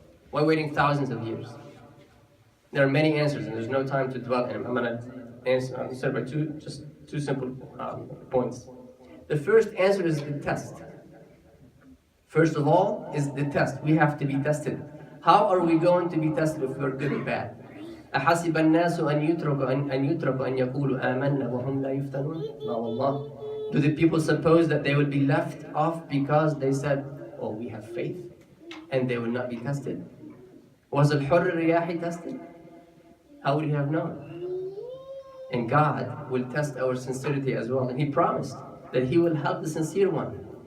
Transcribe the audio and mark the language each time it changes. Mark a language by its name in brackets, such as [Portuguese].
[English] Why waiting thousands of years? There are many answers, and there's no time to dwell in them. I'm going to answer by two simple points. The first answer is the test. First of all is the test. We have to be tested. How are we going to be tested if we're good or bad? [Arabic] أحسب الناس أن يتركوا أن يقولوا آمنا وهم لا يفتنون؟ لا والله. [English] Do the people suppose that they will be left off because they said, oh, we have faith, and they will not be tested? Was الحر الرياحي tested? How would he have known? And God will test our sincerity as well. And He promised that He will help the sincere one.